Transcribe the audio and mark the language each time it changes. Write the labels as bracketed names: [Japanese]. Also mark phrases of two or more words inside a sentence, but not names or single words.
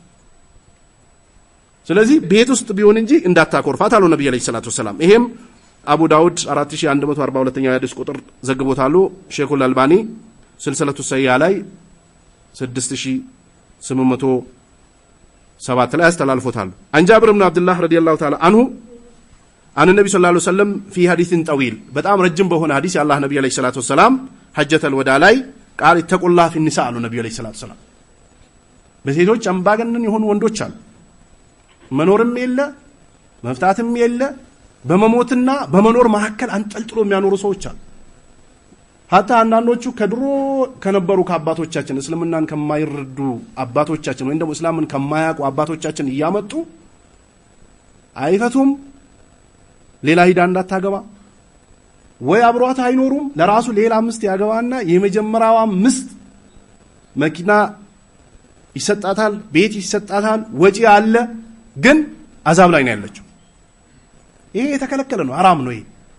[Amharic] ስለዚህ ቤት ውስጥ ቢሆን እንጂ እንዳታቆርፋት አሉ ነብዩ [Arabic] عليه الصلاة والسلام [Amharic] ይሄም አቡ ዳውድ 4142ኛ ሐዲስ ቁጥር ዘግቦታሉ ሼኹል አልባኒ ስልሰለቱ ሰያ ላይ 6807 ላይ አስተላልፎታል [Arabic] عن جابر بن عبد الله رضي الله تعالى عنه عن النبي صلى الله عليه وسلم في حديث طويل [Amharic] በጣም ረጅም በሆነ ሐዲስ የአላህ ነብዩ [Arabic] عليه الصلاة والسلام حجة الوداع [Amharic] ላይ [Arabic] قال اتقوا الله في النساء [Amharic] አሉ ነብዩ [Arabic] عليه الصلاة والسلام [Amharic] በሴቶች አምባገነን የሆኑ ወንዶች አሉ መኖርም የለ መፍታትም የለ በመሞትና በመኖር መሐከል አንጠልጥሎ የሚያኖሩ ሰዎች አሉ hatta አንዳንዶቹ ከድሮ ከነበሩ ከአባቶቻችን እስልምናን ከማይረዱ አባቶቻችን ወይ እንደው እስላምን ከማያውቁ አባቶቻችን እያመጡ አይፈቱም ሌላ ሂዳ እንዳታገባ ወይ አብሯት አይኖሩም ለራሱ ሌላ ምስት ያገባና የመጀመሪያዋ ምስት መኪና ይሰጣታል ቤት ይሰጣታል ወጪ አለ ግን አዛብ ላይ ነው ያለችው ይሄ የተከለከለ ነው حرام ነው ይሄ